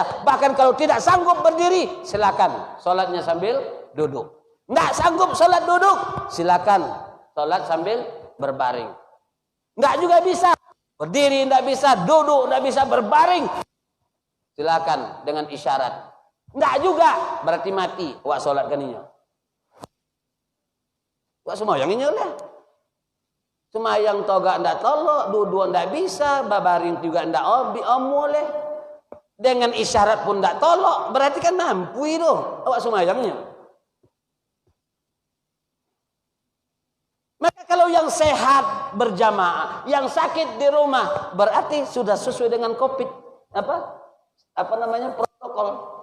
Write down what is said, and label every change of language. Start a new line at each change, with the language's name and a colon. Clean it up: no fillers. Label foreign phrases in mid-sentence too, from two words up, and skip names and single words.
Indonesian: Bahkan kalau tidak sanggup berdiri, silakan sholatnya sambil duduk. Nggak sanggup sholat duduk, silakan sholat sambil berbaring. Nggak juga bisa berdiri, nggak bisa duduk, nggak bisa berbaring. Silakan dengan isyarat. Nggak juga berarti mati.
Minangkabau: Wak sholat kaninya. Wak semayangnya lah. Semayang toga ndak tolok, duduk ndak bisa, babaring juga ndak boleh. Dengan isyarat pun ndak tolok, berarti kan mampu itu awak semayangnya.
Indonesian: Maka kalau yang sehat berjamaah, yang sakit di rumah, berarti sudah sesuai dengan COVID apa namanya protokol.